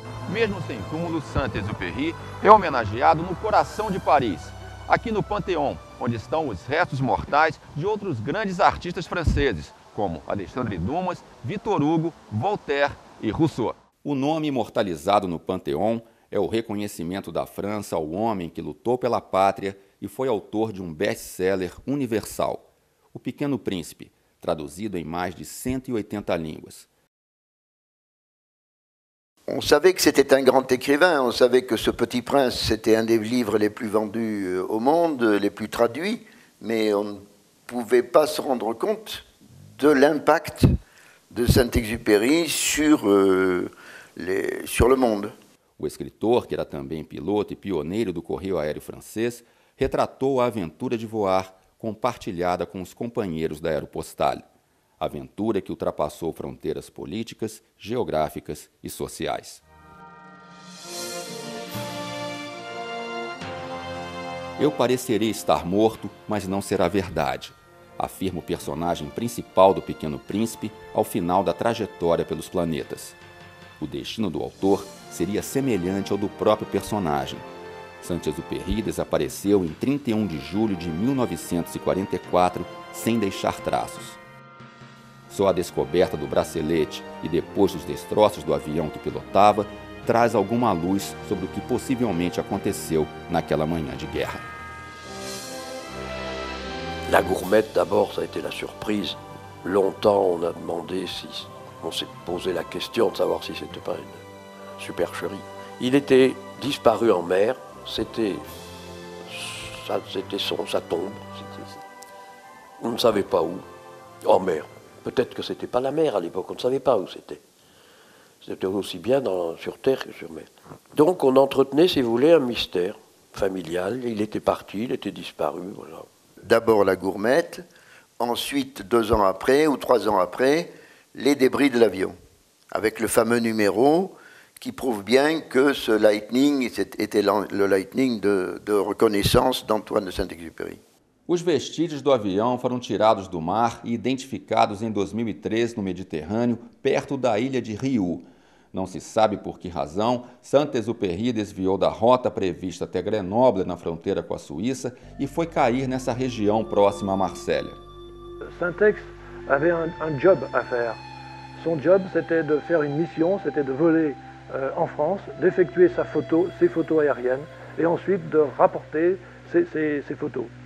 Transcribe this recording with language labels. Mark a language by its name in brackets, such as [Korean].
[Portuguese] Mesmo sem túmulo, Saint-Exupéry é homenageado no coração de Paris, aqui no Panthéon, onde estão os restos mortais de outros grandes artistas franceses, como Alexandre Dumas, Victor Hugo, Voltaire e Rousseau. O nome imortalizado no Panthéon é o reconhecimento da França ao homem que lutou pela pátria e foi autor de um best-seller universal, O Pequeno Príncipe, traduzido em mais de 180 línguas. [French] On savait que c'était un grand écrivain, on savait que Ce Petit Prince, c'était un des livres les plus vendus au monde, les plus traduits, mais on ne pouvait pas se rendre compte de l'impact de Saint-Exupéry sur le monde. [Portuguese] O escritor, que era também piloto e pioneiro do Correio Aéreo francês, retratou a aventura de voar compartilhada com os companheiros da Aeropostale. Aventura que ultrapassou fronteiras políticas, geográficas e sociais. Eu parecerei estar morto, mas não será verdade, afirma o personagem principal do Pequeno Príncipe ao final da trajetória pelos planetas. O destino do autor seria semelhante ao do próprio personagem. Saint-Exupéry desapareceu em 31 de julho de 1944 sem deixar traços. Só a descoberta do bracelete e depois dos destroços do avião que pilotava traz alguma luz sobre o que possivelmente aconteceu naquela manhã de guerra. [French] La gourmette, d'abord, ça a été la surprise. Longtemps, on a demandé si... On s'est posé la question de savoir si c'était pas une supercherie. Il était disparu en mer, c'était sa tombe. On ne savait pas où. En mer. Peut-être que c'était pas la mer à l'époque, on ne savait pas où c'était. C'était aussi bien sur terre que sur mer. Donc on entretenait, si vous voulez, un mystère familial. Il était parti, il était disparu, voilà. D'abord la gourmette, ensuite 2 ans après ou 3 ans après, les débris de l'avion, avec le fameux numéro qui prouve bien que ce Lightning était le Lightning de reconnaissance d'Antoine de Saint-Exupéry. [Portuguese] Os vestígios do avião foram tirados do mar e identificados em 2003 no Mediterrâneo, perto da ilha de Riou. Não se sabe por que razão, Saint-Exupéry desviou da rota prevista até Grenoble, na fronteira com a Suíça, e foi cair nessa região próxima a Marsella. [French] Saint-Ex avait un job à faire. Son job, c'était de faire une mission, c'était de voler en France, d'effectuer ses photos aériennes, et ensuite de rapporter ses photos.